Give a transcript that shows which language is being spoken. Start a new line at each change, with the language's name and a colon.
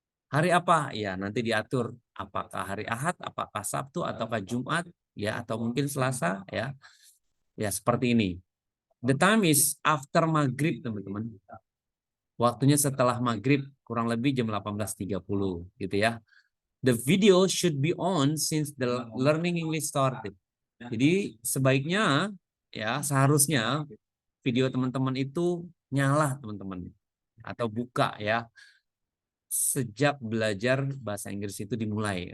Indonesian: Hari apa? Ya, nanti diatur apakah hari Ahad, apakah Sabtu, ataukah Jumat, ya, atau mungkin Selasa, ya. Ya, seperti ini.
English: The time is after maghrib,
Indonesian: teman-teman. Waktunya setelah maghrib, kurang lebih jam 18.30, gitu ya.
English: The video should be on since the learning English started.
Indonesian: Jadi sebaiknya, ya, seharusnya video teman-teman itu nyala, teman-teman, atau buka ya sejak belajar bahasa Inggris itu dimulai.